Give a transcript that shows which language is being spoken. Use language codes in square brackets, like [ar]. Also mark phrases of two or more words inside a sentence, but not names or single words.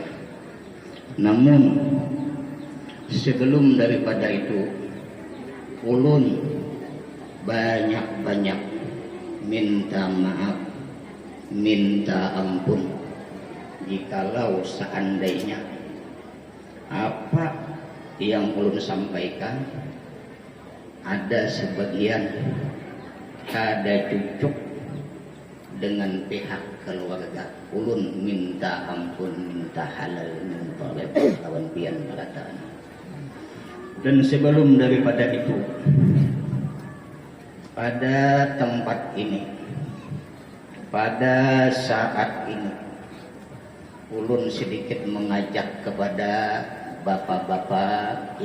[bjn] Namun sebelum daripada itu, ulun banyak-banyak minta maaf, minta ampun jikalau seandainya apa yang ulun sampaikan ada sebagian kada cocok dengan pihak keluarga. Ulun minta ampun, minta halal, minta lepas lawan pian berataan. Dan sebelum daripada itu, pada tempat ini, pada saat ini, ulun sedikit mengajak kepada bapak-bapak,